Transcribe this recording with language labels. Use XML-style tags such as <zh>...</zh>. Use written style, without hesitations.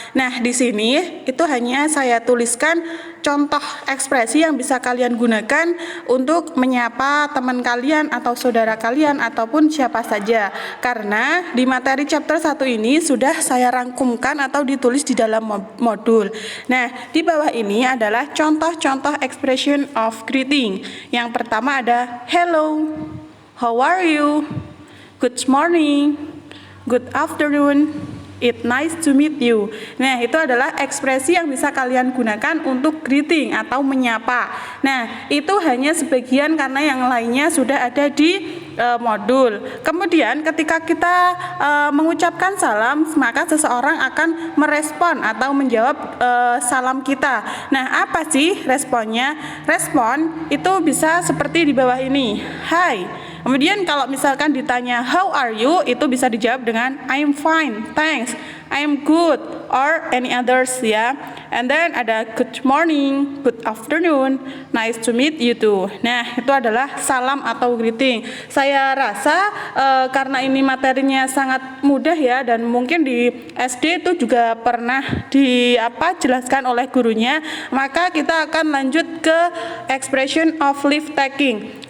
<id>Nah, di sini itu hanya saya tuliskan contoh ekspresi yang bisa kalian gunakan untuk menyapa teman kalian atau saudara kalian ataupun siapa saja. Karena di materi chapter 1 ini sudah saya rangkumkan atau ditulis di dalam modul. Nah, di bawah ini adalah contoh-contoh expression of greeting. Yang pertama ada</id> <en>hello, how are you? Good morning, good afternoon, it's nice to meet you.</en> <id>Nah, itu adalah ekspresi yang bisa kalian gunakan untuk greeting atau menyapa. Nah, itu hanya sebagian karena yang lainnya sudah ada di modul. Kemudian ketika kita mengucapkan salam, maka seseorang akan merespon atau menjawab salam kita. Nah, apa sih responnya? Respon itu bisa seperti di bawah ini. Hai. Kemudian kalau misalkan ditanya</id> <en>how are you,</en> <id>itu bisa dijawab dengan</id> <en>I'm fine, thanks, I'm good, or any others</en> <id>ya.</id> <en>And then ada good morning, good afternoon, nice to meet you too.</en> <id>Nah, itu adalah salam atau greeting. Saya rasa karena ini materinya sangat mudah ya, dan mungkin di SD itu juga pernah dijelaskan oleh gurunya, maka kita akan lanjut ke expression of leave taking.</id>